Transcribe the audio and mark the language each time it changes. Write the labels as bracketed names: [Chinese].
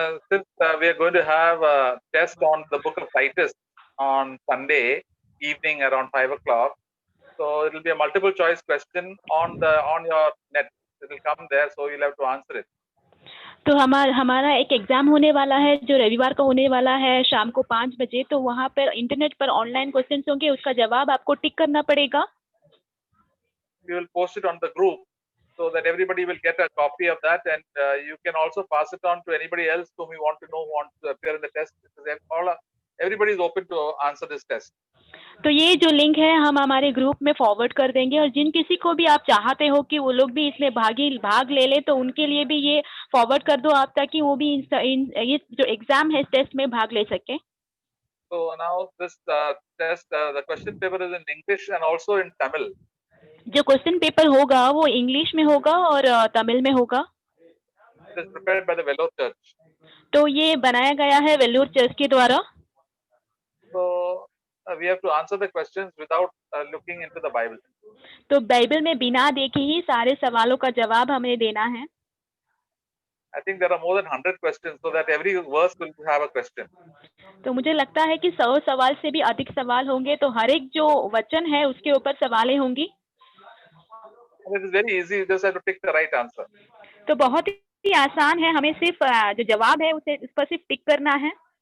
[English] Since we are going to have a test on the book of Titus on Sunday evening around 5 o'clock, so it will be a multiple choice question on your net. It will come there, so you'll have to answer it. [Hindi] तो हमारा एक exam होने वाला है जो रविवार को होने वाला है शाम को 5 बजे। तो वहाँ पर इंटरनेट पर ऑनलाइन क्वेश्चंस होंगे, उसका जवाब आपको टिक करना पड़ेगा। [English] We will post it on the group so that everybody will get a copy of that, and you can also pass it on to anybody else whom you want to know who wants to appear in the test. Because everybody is open to answer this test. [Hindi] तो ये जो link है हम हमारे group में forward कर देंगे, और जिन किसी को भी आप चाहते हो कि वो लोग भी इसमें भाग ले ले, तो उनके लिए भी ये फॉरवर्ड कर दो आप, ताकि वो भी ये जो एग्जाम है इस टेस्ट में भाग ले सके। [English] So now this test, the question paper is in English and also in Tamil. [Hindi] जो क्वेश्चन पेपर होगा वो इंग्लिश में होगा और तमिल में होगा। [English] It is prepared by the Vellore Church. [Hindi] तो ये बनाया गया है वेल्लोर चर्च के द्वारा। [English] So we have to answer the questions without looking into the Bible. [Hindi] तो बाइबल में बिना देखे ही सारे सवालों का जवाब हमें देना है। [English] I think there are more than 100 questions, so that every verse will have a question. [Hindi] तो मुझे लगता है कि 100 सवाल से भी अधिक सवाल होंगे, तो हर एक जो वचन है उसके ऊपर सवालें होंगी। [English] It is very easy, you just have to pick the right answer. [Hindi] तो बहुत ही आसान है, हमें सिर्फ जो जवाब है उसे उस पर सिर्फ टिक करना है।